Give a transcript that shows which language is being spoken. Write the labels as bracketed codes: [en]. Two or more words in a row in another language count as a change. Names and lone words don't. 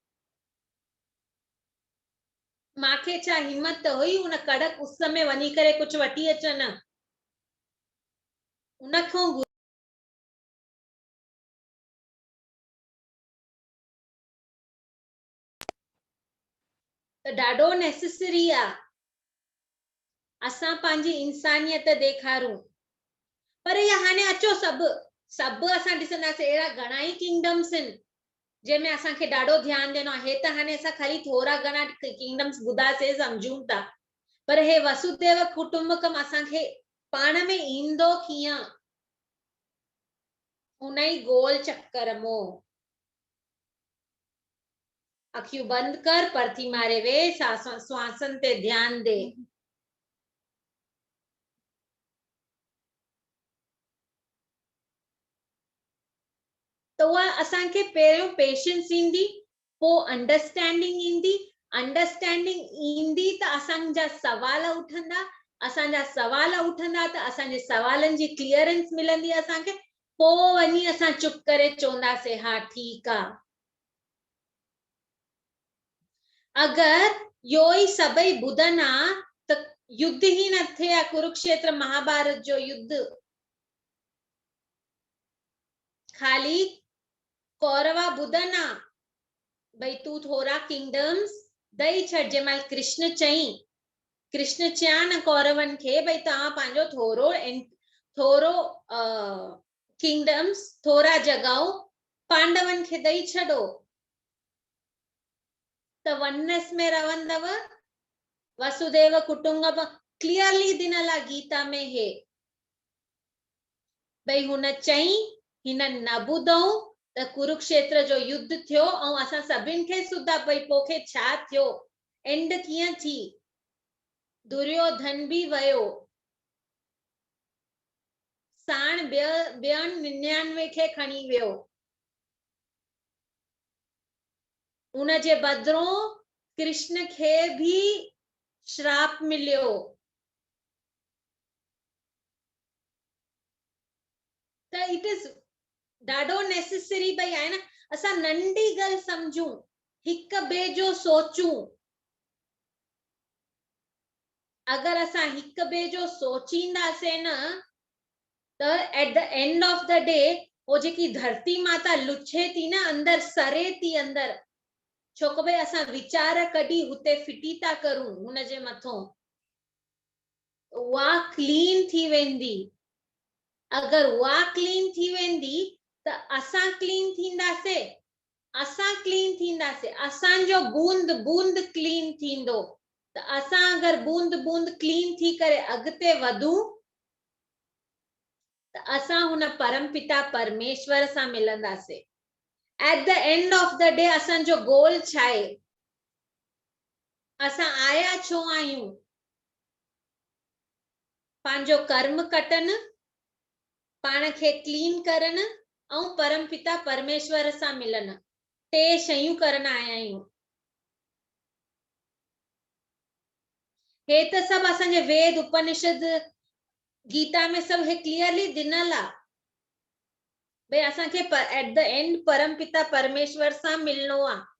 [sd] मांखे छा हिम्मत त हुई उन कड़क उस में वञी करे कुछ वठी अचन, उनखो त ॾाढो नेसेसरी आ असां पंहिंजी इंसानियत ॾेखारूं। पर इहा हाणे अचो सभु असां ॾिसंदासीं, अहिड़ा घणा ई किंगडम्स आहिनि जंहिंमें असांखे ॾाढो ध्यानु ॾियणो आहे। हे त हाणे असां ख़ाली थोरा घणा किंगडम्स ॿुधासीं, सम्झूं था, पर हे [sa] वसुदेव कुटुंबकम [sd] असांखे पाण में ईंदो कीअं, उन ई गोल चक्कर मों। अखियूं बंद कर, परथी मारे वे, श्वासन ते ध्यान दे। तो उहा असांखे पहिरियों पेशेंस ईंदी, पोइ अंडरस्टैंडिंग ईंदी, अंडरस्टैंडिंग ईंदी त असांजा सवाल उठंदा, असांजा सवाल उठंदा त असांजे सवालनि जी क्लियरेंस मिलंदी असांखे, पोइ वञी असां चुप करे चवंदासीं हा ठीकु आहे। अगर यो ई सभई ॿुधनि हा त युद्ध ही न थिए हा, कुरुक्षेत्र महाभारत जो युद्ध। खाली कौरवा ॿुधनि हा भई तू थोरा किंगडम्स ॾेई छॾ। जंहिंमहिल कृष्ण चई, कृष्ण चया न कौरवनि खे भई तव्हां पंहिंजो थोरो किंगडम्स, थोरा जॻहूं पांडवनि खे ॾेई छॾो त वननेस में रहंदव। [sa] वसुदेव कुटुंबकम [sd] क्लियरली ॾिनल आहे गीता में हे, भई हुन चई, हिननि न ॿुधऊं त कुरुक्षेत्र जो युद्ध थियो ऐं असां सभिनि खे सुधा भई पोखे छा थियो, एंड कीअं थी, दुर्योधन भी वयो, साण ॿियनि 99 खे खणी वियो, उन जे बदिरों कृष्ण खे भी श्राप मिलियो। त [en] it is [sd] ॾाढो नेसेसरी भई आहे न असां नंढी ॻाल्हि समझूं, हिक ॿिए जो सोचूं। अगर असां हिक ॿिए जो सोचींदासीं न त [en] at the end of the day [sd] वो जेकी धरती माता लुछे थी न, अंदर सरे थी अंदर, छो कि भई असां वीचार कढी हुते फिटी था करूं हुन जे मथों, उहा क्लीन थी वेंदी। अगर उहा क्लीन थी वेंदी त असां क्लीन थींदासीं, असां क्लीन थींदासीं, असांजो बूंद बूंद क्लीन थींदो त असां अगर बूंद बूंद क्लीन थी करे अॻिते वधूं त असां हुन परमपिता परमेश्वर सां मिलंदासीं। [en] at the end of the day [sd] असांजो गोल छा आहे, असां आया छो आहियूं, पंहिंजो कर्म कटन, पाण खे क्लीन करन ऐं परमपिता परमेश्वर सां मिलन, टे शयूं करण आया आहियूं। हे त सभु असांजे वेद उपनिषद गीता में सब हे क्लियरली ॾिनल आहे भई असांखे [en] at the end [sd] परमपिता परमेश्वर सां मिलणो आहे।